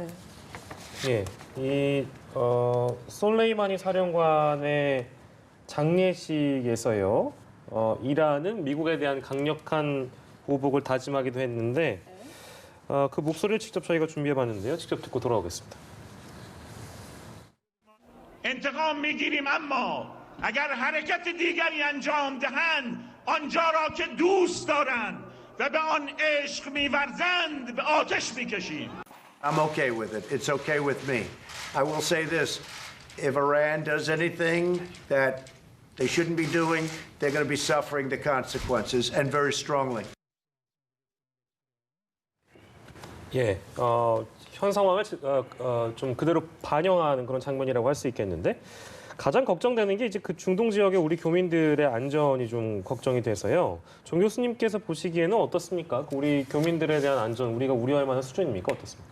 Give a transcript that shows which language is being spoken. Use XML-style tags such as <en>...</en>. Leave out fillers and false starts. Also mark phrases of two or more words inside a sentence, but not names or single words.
<ko>예, 이 솔레이마니 사령관의 장례식에서요. 이란은 미국에 대한 강력한 보복을 다짐하기도 했는데 그 목소리를 직접 저희가 준비해봤는데요. 직접 듣고 돌아오겠습니다.</ko> <fa>انتقام میگیریم اما اگر حرکت دیگری انجام دهند آنجا را که دوست دارند و به آن عشق می‌ورزند به آتش میکشیم.</fa> <en>I'm okay with it. It's okay with me. I will say this. If Iran does anything that they shouldn't be doing, they're going to be suffering the consequences, and very strongly.</en> <ko>예, 현 상황을 좀 그대로 반영하는 그런 장면이라고 할 수 있겠는데 가장 걱정되는 게 이제 그 중동 지역의 우리 교민들의 안전이 좀 걱정이 돼서요. 정 교수님께서 보시기에는 어떻습니까? 우리 교민들에 대한 안전 우리가 우려할 만한 수준입니까?</ko>